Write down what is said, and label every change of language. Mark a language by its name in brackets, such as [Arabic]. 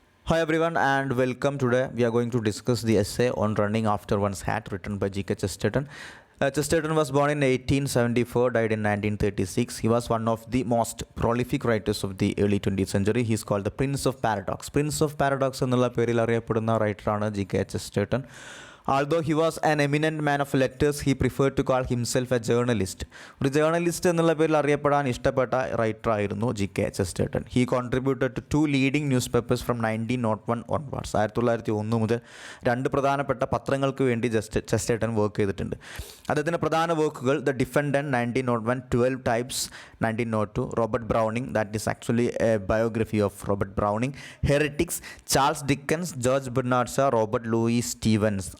[English] Hi everyone and welcome. Today we are going to discuss the essay on running after one's hat written by G.K. Chesterton. Chesterton was born in 1874, died in 1936. He was one of the most prolific writers of the early 20th century. He is called the Prince of Paradox. [Malayalam] Prince of Paradox എന്നുള്ള പേരിൽ അറിയപ്പെടുന്ന റൈറ്ററാണ് G.K. [English] Chesterton. Although he was an eminent man of letters, he preferred to call himself a journalist. [Malayalam] ഒരു journalist എന്നുള്ള പേരിൽ അറിയപ്പെടാൻ ഇഷ്ടപ്പെട്ട റൈറ്ററായിരുന്നു G.K. [English] Chesterton. He contributed to two leading newspapers from 1901 onwards. [Malayalam] 1901 മുതൽ രണ്ട് പ്രധാനപ്പെട്ട പത്രങ്ങൾക്ക് വേണ്ടി ചെസ്റ്റർട്ടൺ വർക്ക് ചെയ്തിട്ടുണ്ട്. അദ്ദേഹത്തിൻ്റെ പ്രധാന വർക്കുകൾ the defendant 1901, 12 Types 1902, Robert Browning, [English] that is actually a biography of Robert Browning, [Malayalam] heretics, Charles Dickens, George Bernard Shah, Robert Luis Stevens.